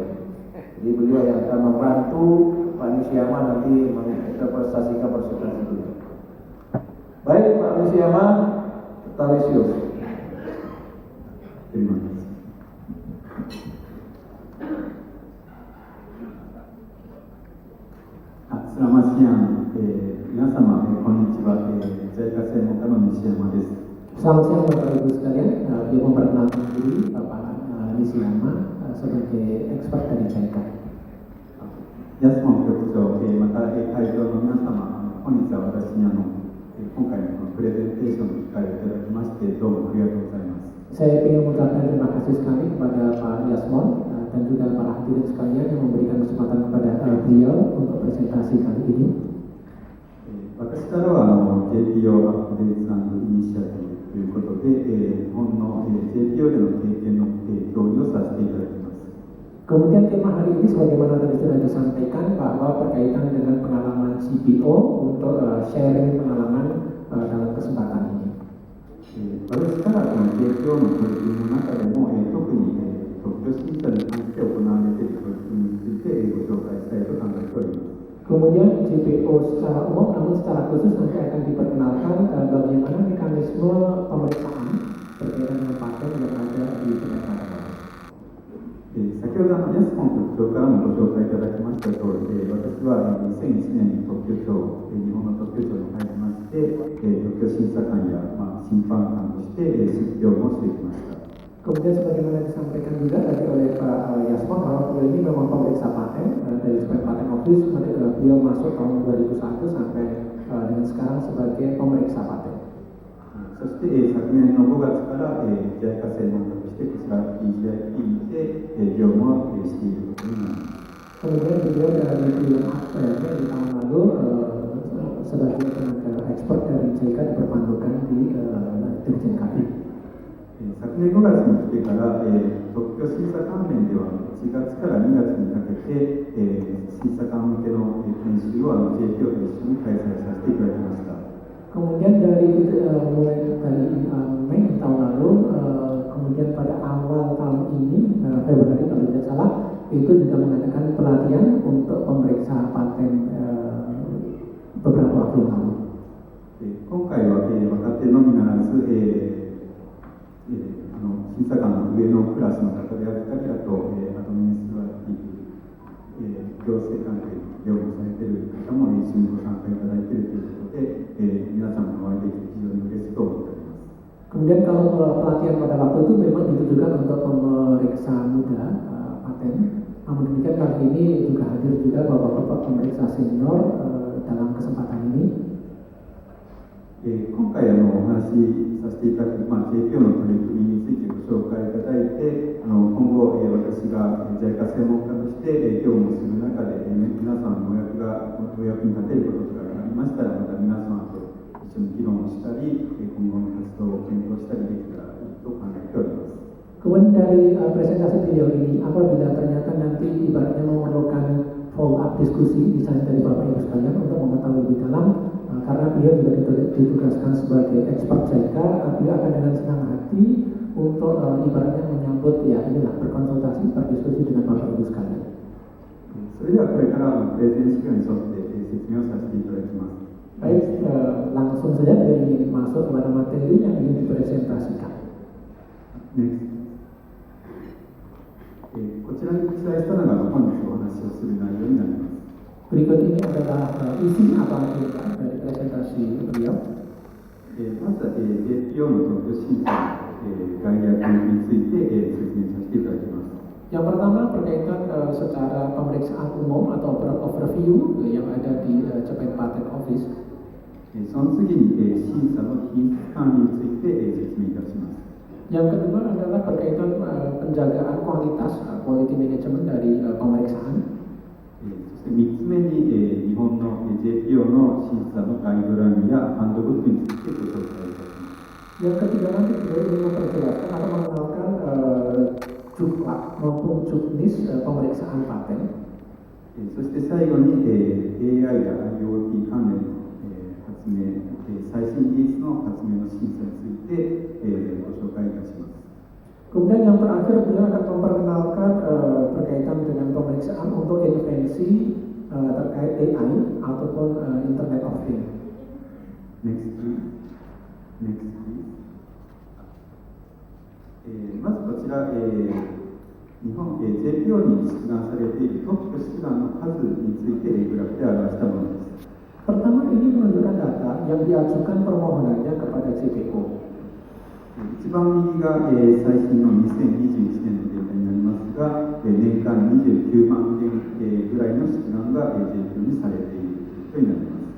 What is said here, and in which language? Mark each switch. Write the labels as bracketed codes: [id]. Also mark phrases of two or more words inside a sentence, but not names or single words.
[id] Jadi beliau yang akan membantu Pak Nishiyama nanti menginterpretasikan presentasi beliau. Baik Pak Nishiyama, Talisius. Terima kasih. Selamat siang, [ja] 皆様、こんにちは。JICA専門家の西山です。 [id] Selamat siang Bapak Ibu sekalian, dia memperkenalkan diri Bapak Nishiyama sebagai expert dari JICA. [ja] 安本局長、また会場の皆様、本日は私に今回のプレゼンテーションの機会をいただきまして、どうもありがとうございます。 [id] Saya ingin mengucapkan terima kasih sekali kepada Pak Yasmon dan juga para hadirin sekalian yang memberikan kesempatan kepada beliau untuk presentasi kali ini. [ja] 私からはJPO アップデート&イニシアティブということで、日本の JPO での経験の共有をさせていただきます。 [id] Kemudian tema hari ini sebagaimana tadi sudah disampaikan bahwa berkaitan dengan pengalaman CPO untuk sharing pengalaman dalam kesempatan ini. [ja] 私からこの提供の取り組みの中でも、特に、特許審査に関して行われている取り組みについて、ご紹介したいと考えております。 [id] Kemudian JPO secara umum, namun secara khusus nanti akan diperkenalkan bagaimana mekanisme pemeriksaan berkaitan dengan paten yang ada di Kementerian. [ja] 先ほど安本局長からもご紹介いただきました通り、私は2001年に特許庁、日本の特許庁に入りまして、特許審査官や、審判官として執業もしてきました。 [id] Kemudian sebagaimana disampaikan juga tadi oleh Pak Yasmon bahwa beliau ini memang pemeriksa paten dari Japan Patent Office, beliau masuk tahun 2001 sampai dengan sekarang sebagai pemeriksa paten. [ja] そして、昨年の5月から、JICA 専門家としてこちら PGIP で、業務をしていることになります。 [id] Kemudian beliau dari bidang APM di tahun lalu sebagai tenaga ekspor dari JICA diperbantukan di Dirjen KAPI. [ja] 昨年5月に来てから、特許審査関連では1月から2月にかけて、審査官向けの研修をJPO と一緒に開催させていただきました。 [id] Kemudian mulai dari Mei tahun lalu, kemudian pada awal tahun ini, Februari kalau tidak salah, itu juga mengadakan pelatihan untuk pemeriksa paten beberapa waktu yang lalu. [ja] 今回は、若手のみならず、審査官の上のクラスの方であったり、あと、アドミニストラティブ、行政関係の業務をされている方も一緒にご参加いただいているということで、皆さんのお会いできて非常に嬉しく思っております。 [id] Kemudian kalau pelatihan pada waktu itu memang ditujukan untuk pemeriksa muda paten. Namun demikian kali ini juga hadir juga bapak-bapak pemeriksa senior dalam kesempatan ini. [ja] 今回お話しさせていただく、JPO の取り組みについてご紹介いただいて、今後、私が JICA 専門家として業務をする中で、皆さんのお役に立てることがありましたら、また皆さんと一緒に議論をしたり、今後の活動を検討したりできたらいいと考えております。 [id] Kemudian dari presentasi beliau ini, apabila ternyata nanti ibaratnya memerlukan [en] follow up [id] diskusi, misalnya dari Bapak Ibu sekalian untuk mengetahui lebih dalam, karena beliau juga ditugaskan sebagai expert JICA, beliau akan dengan senang hati untuk ibaratnya menyambut ya inilah berkonsultasi, berdiskusi dengan Bapak Ibu sekalian. [ja] それではこれからプレゼン資料に沿って説明をさせていただきます。 [id] Baik, langsung saja beliau ingin masuk kepada materi yang ingin dipresentasikan. Next. [ja] こちらに記載したのが本日お話をする内容になります。 [id] Berikut ini adalah isi atau agenda dari presentasi beliau. [ja] まずは JPO の特許審査の概略について説明させていただきます。 [id] Yang pertama berkaitan secara pemeriksaan umum atau overview yang ada di Japan Patent Office. [ja] その次に審査の品質管理について説明いたします。 [id] Yang kedua adalah berkaitan penjagaan kualitas, [en] quality management [id] dari pemeriksaan. [ja] そして3つ目に日本の JPO の審査のガイドラインやハンドブックについてご紹介いたします。 [id] Yang ketiga nanti beliau ingin memperjelaskan atau mengenalkan juklak maupun juknis pemeriksaan paten. [ja] そして最後に AI や IoT 関連の発明、最新技術の発明の審査についてご紹介いたします。 [id] Kemudian yang terakhir beliau akan memperkenalkan berkaitan dengan pemeriksaan untuk invensi terkait AI ataupun [en] Internet of Things. Next please. Next please. [ja] まずこちら、日本 JPO に出願されている特許出願の数についてグラフで表したものです。 [id] Pertama ini menunjukkan data yang diajukan permohonannya kepada JPO. [ja] 一番右が、最新の2021年のデータになりますが、年間29万件、ぐらいの出願が、JPO にされているということになります。